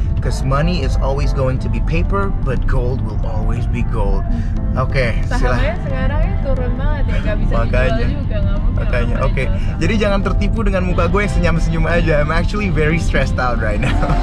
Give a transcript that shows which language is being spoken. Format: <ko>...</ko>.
<en>Cause money is always going to be paper, but gold will always be gold. Oke,</en> <id>sahamnya sekarang ya turun banget ya, gak bisa dijual juga, nggak mungkin. Makanya, oke. Jadi jangan tertipu dengan muka gue yang senyum-senyum aja.</id> <en>I'm actually very stressed out right now.</en>